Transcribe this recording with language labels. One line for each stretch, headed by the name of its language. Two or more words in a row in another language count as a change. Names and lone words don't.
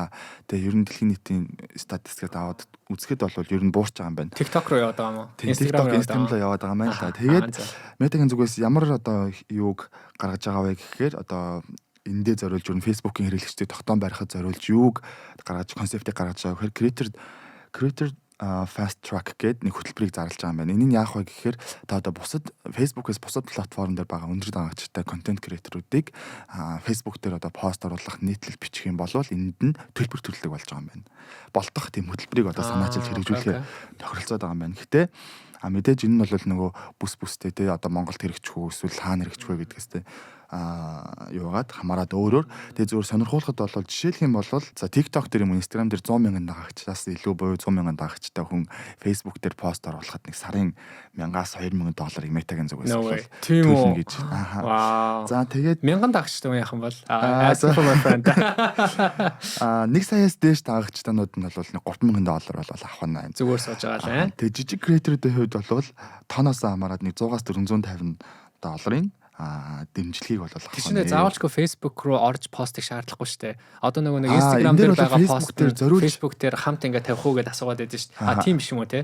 Mongolian: Тэгээ ер нь дэлхийн нийтийн статистикад аваад үзэхэд бол ер нь буурч байгаа юм байна. TikTok руу яваад байгаа юм уу? Instagram руу яваад байгаа юм байна л да. Тэгээд Meta-гийн зүгээс ямар одоо юуг гаргаж байгаа вэ гэхээр одоо эндээ зориулж ер нь Facebook-ийн хэрэглэгчдийг тогтоон барихад зориулж юуг гаргаж концептыг гаргаж байгаа гэхээр
English: creator fast track
Mongolian: гэдэг нэг хөтөлбөрийг зарлаж байгаа юм байна. Энэ нь яах вэ гэхээр одоо Facebook-ээс бусад платформ дээр байгаа өндөр дагагчтай контент креаторуудыг Facebook дээр одоо пост оруулах, нийтлэл бичих юм бол энд нь төлбөр төлөлөг болж байгаа юм байна. Болтох тийм хөтөлбөрийг одоо санаачилж хэрэгжүүлэхээр тохиролцоод байгаа юм байна. Гэтэ мэдээж энэ нь бол нөгөө бүстэй те одоо Монголд хэрэгжих үү эсвэл хаана хэрэгжих вэ гэдгээс те юугаад хамаарад өөрөөр тэгээ зүгээр сонирхуулахад бол жишээлх юм бол за TikTok дээр юм Instagram дээр 100 мянган дагагчдаас илүү буюу 100 мянган дагагчтай хүн Facebook дээр пост оруулахад нэг сарын 1000-аас 2000 $ метагийн зүгээс бол төлнө гэж. За тэгээд 1000 дагагчтай хүн яхан бол
English: for my friend.
Mongolian: Нэг саяас дээш дагагчтанууд нь бол нэг $3000 бол авах нь. Зүгээр сууж байгаа л. Тэгээ жижиг креаторуудын хувьд бол тоноос хамаарад нэг 100-аас 450 $-ын дэмжлэгийг бол авах. Тэшнээ заавалчгүй Facebook руу орж постыг шаардлагагүй шүү дээ. Одоо нөгөө нэг Instagram дээр байгаа пост дээр Facebook дээр хамт ингээ тавих уу гэдээ асуугаад байдаг шүү дээ. Тийм биш юм уу те?